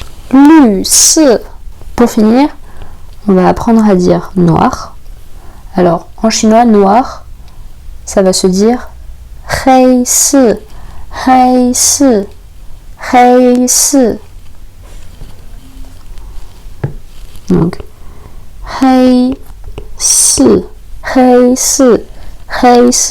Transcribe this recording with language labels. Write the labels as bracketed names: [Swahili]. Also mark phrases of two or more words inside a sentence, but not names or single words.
[Chinese] 绿色. [French] Pour finir, on va apprendre à dire noir. Alors, en chinois, noir, ça va se dire [Chinese] 黑色，黑色，黑色. Donc, 黑色，黑色，黑色.